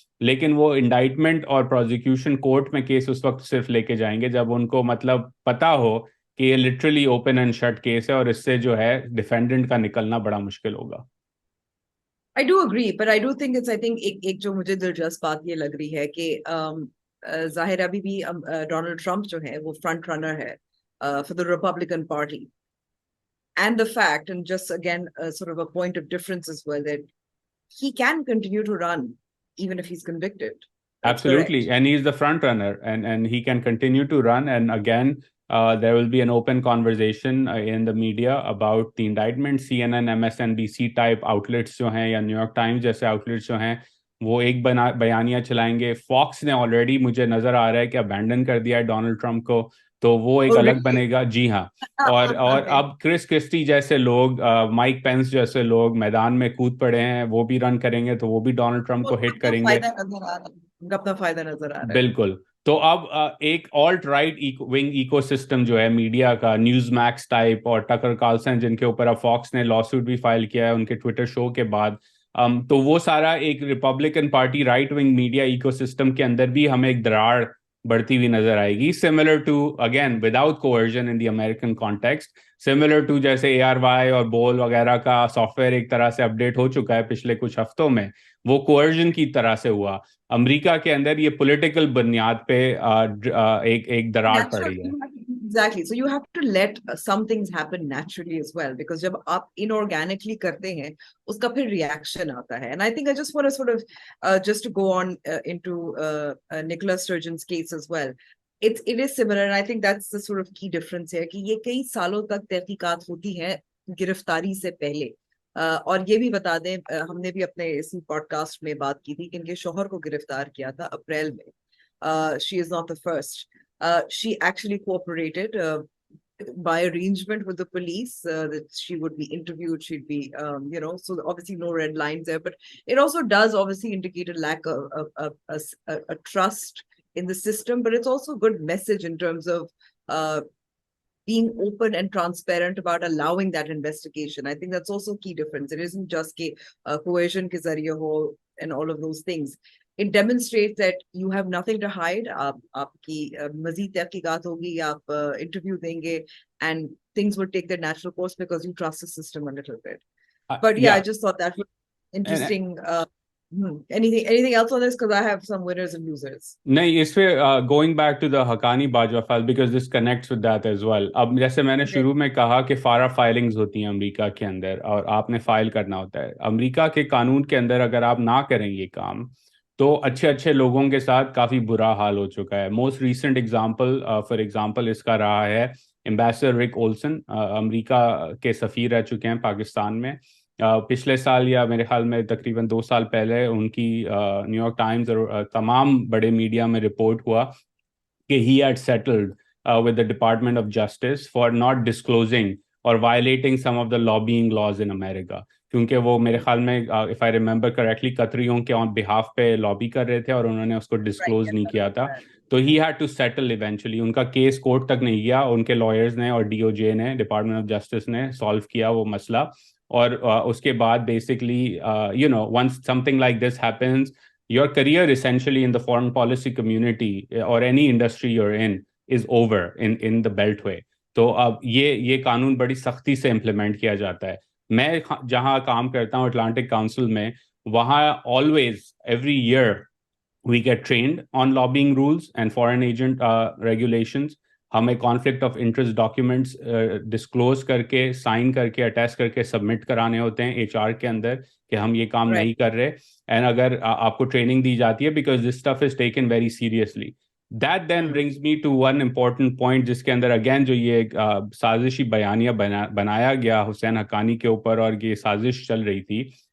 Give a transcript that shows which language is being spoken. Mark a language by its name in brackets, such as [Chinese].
[Urdu] لیکن وہ انڈائٹمنٹ اور پروزیکیوشن کورٹ میں کیس اس وقت صرف لے کے جائیں گے جب ان کو مطلب پتا ہو کہ یہ literally open and shut case ہے, اور اس سے جو ہے ڈیفینڈنٹ کا نکلنا بڑا مشکل ہوگا. [English] I do agree, but I do think it's, I think [Urdu] ایک جو مجھے دلچسپ بات یہ لگ رہی ہے کہ ظاہر ابھی بھی ڈونلڈ ٹرمپ جو ہے وہ فرنٹ رنر ہے [English] for the Republican Party. And the fact, and just again sort of a point of difference as well, that he can continue to run even if he's convicted. That's Absolutely. correct. And he's the front runner, and he can continue to run. And again, there will be an open conversation in the media about the indictment. [Urdu] CNN, MSNBC type outlets جو ہیں, یا new York Times جیسے outlets جو ہیں, وہ ایک بیانیہ چلائیں گے. فاکس نے آلریڈی مجھے نظر آ رہا ہے کہ ابینڈن کر دیا ہے ڈونلڈ ٹرمپ کو, تو وہ ایک الگ بنے گا. جی ہاں. اور اب کرس کرسٹی جیسے لوگ, مائک پینس جیسے لوگ میدان میں کود پڑے ہیں, وہ بھی رن کریں گے, تو وہ بھی ڈونلڈ ٹرمپ کو ہٹ کریں گے. اپنا فائدہ نظر آ رہا ہے. بالکل. تو اب ایک alt right wing eco system جو ہے میڈیا کا، نیوز میکس ٹائپ اور ٹکر کارلسن جن کے اوپر اب فاکس نے لا سوٹ بھی فائل کیا ہے ان کے ٹویٹر شو کے بعد، تو وہ سارا ایک Republican party right wing media eco system کے اندر بھی ہمیں ایک دراڑ بڑھتی ہوئی نظر آئے گی، [English] similar to again without conversion in the American context, [Urdu] similar to جیسے اے آر وائی اور بول وغیرہ کا سافٹ ویئر ایک طرح سے اپڈیٹ ہو چکا ہے پچھلے کچھ ہفتوں میں، وہ کوورژن کی طرح سے ہوا امریکہ کے اندر، یہ پولیٹیکل بنیاد پہ ایک دراڑ پڑی ہے. [English] Exactly. So you have to let some things happen naturally as well, because جب آپ inorganically [Urdu] کرتے ہیں اس کا پھر [English] reaction آتا ہے. And I think I just want to sort of just to go on into Nicholas Sturgeon's case as well. It is similar, and I think that's the sort of key difference here [Urdu] کہ یہ کئی سالوں تک تحقیقات ہوتی ہیں گرفتاری سے پہلے. اور یہ بھی بتا دیں ہم نے بھی اپنے اسی پوڈ کاسٹ میں بات کی تھی کہ ان کے شوہر کو گرفتار کیا تھا اپریل میں. [English] She is not the first. She actually cooperated by arrangement with the police that she would be interviewed, she'd be so obviously no red lines there, but it also does obviously indicate a lack of a trust in the system, but it's also a good message in terms of being open and transparent about allowing that investigation. I think that's also a key difference. It isn't just coercion [Urdu] ke zariye ho [English] and all of those things. It demonstrates that you have nothing to hide. [Urdu] Aapki mazid tahqiqat hogi, aap interview denge, [English] and things will take their natural course because you trust the system a little bit. But yeah, I just thought that was interesting. Anything else on this? Because I have some winners and losers. [Urdu] نہیں اس پہ [English] Going back to the Haqqani Bajwa file because this connects with that as well. [Urdu] اب جیسے میں نے شروع میں کہا کہ فارا فائلنگز ہوتی ہیں امریکہ کے اندر اور آپ نے فائل کرنا ہوتا ہے. امریکہ کے قانون کے اندر اگر آپ نہ کریں یہ کام تو اچھے لوگوں کے ساتھ کافی برا حال ہو چکا ہے. Most recent example for example اس کا رہا ہے ایمبیسڈر رک اولسن، امریکہ کے سفیر رہ چکے ہیں پاکستان میں. پچھلے سال یا میرے خیال میں تقریباً 2 سال پہلے ان کی نیو یارک ٹائمز اور تمام بڑے میڈیا میں رپورٹ ہوا کہ [English] he had settled with the department of justice for not disclosing اور violating some of the lobbying laws in America, [Urdu] کیونکہ وہ میرے خیال میں [English] if I remember correctly [Urdu] قطریوں کے آن بہاف پہ لابی کر رہے تھے اور انہوں نے اس کو ڈسکلوز نہیں کیا تھا. تو [English] He had to settle eventually. [Urdu] ان کا کیس کورٹ تک نہیں گیا، ان کے لائرز نے اور ڈی او جے نے، ڈپارٹمنٹ آف جسٹس نے سالو کیا وہ مسئلہ. اور اس کے بعد [English] Basically once something like this happens, your career essentially in the foreign policy community or any industry you're in is over in the beltway. [Urdu] تو اب یہ قانون بڑی سختی سے امپلیمنٹ کیا جاتا ہے. میں جہاں کام کرتا ہوں اٹلانٹک کاؤنسل میں، وہاں [English] always every year we get trained on lobbying rules and foreign agent regulations. [Urdu] ہمیں conflict of interest documents disclose کر کے سائن کر کے اٹیچ کر کے سبمٹ کرانے ہوتے ہیں ایچ آر کے اندر کہ ہم یہ کام نہیں کر رہے. [English] and [Urdu] اگر آپ کو ٹریننگ دی جاتی ہے [English] Because this stuff is taken very seriously. That then brings me to one important point [Urdu] جس کے اندر اگین جو یہ سازشی بیانیہ بنایا گیا حسین حقانی کے اوپر اور یہ سازش چل رہی تھی.